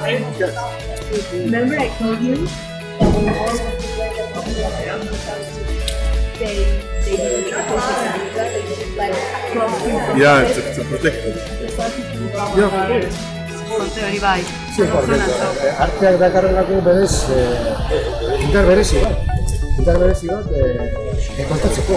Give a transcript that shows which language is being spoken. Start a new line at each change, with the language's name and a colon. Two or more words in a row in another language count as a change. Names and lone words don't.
English: Remember I told you they did like Yeah, to protect them.
Basque: Hori bai. Arteak dakarrelako berez, indar berezi bat, kontatzeko.